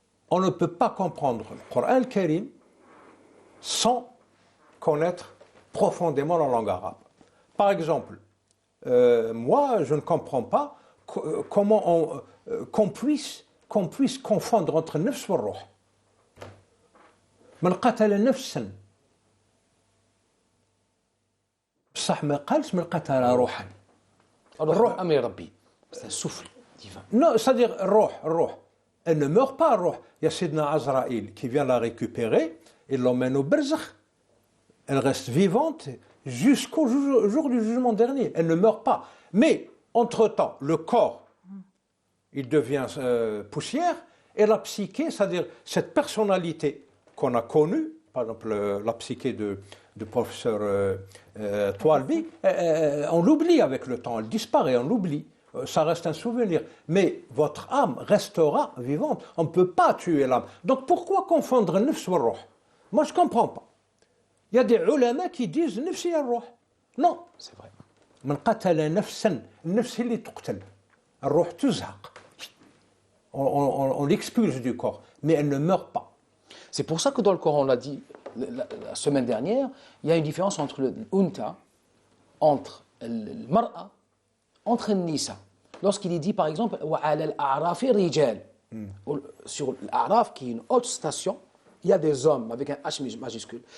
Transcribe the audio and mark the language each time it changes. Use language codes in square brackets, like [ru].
[fr] On ne peut pas comprendre le Coran Karim sans connaître profondément la langue arabe. Par exemple, moi, je ne comprends pas comment qu'on puisse confondre entre nafs et ruh. [ar] من قتل نفسا بصح ما قالش من قتل روحا. الروح أمر ربي. [fr] C'est un souffle divin. Non, c'est-à-dire roh. Elle ne meurt pas, roh. Il y a Sidna Azraïl qui vient la récupérer et l'emmène au barzakh. Elle reste vivante jusqu'au jour du jugement dernier. Elle ne meurt pas. Mais, entre-temps, le corps, il devient poussière, et la psyché, c'est-à-dire cette personnalité qu'on a connue, par exemple la psyché du professeur Toualbi, on l'oublie avec le temps, elle disparaît, on l'oublie. Ça reste un souvenir. Mais votre âme restera vivante. On ne peut pas tuer l'âme. Donc pourquoi confondre nafs et ruh? Moi, je ne comprends pas. Il y a des ulama qui disent nafsi et ruh. Non. C'est vrai. [ar] من قتل نفسا النفس اللي تقتل الروح تزهق. [fr] On l'expulse du corps, mais elle ne meurt pas. C'est pour ça que dans le Coran, on l'a dit la semaine dernière, il y a une différence entre le unta, entre le mar'a, entre le nisa. Lorsqu'il est dit par exemple [ar] وعلى الأعراف رجال, [fr] sur l'Araf qui est une haute station, il y a des hommes avec un H majuscule.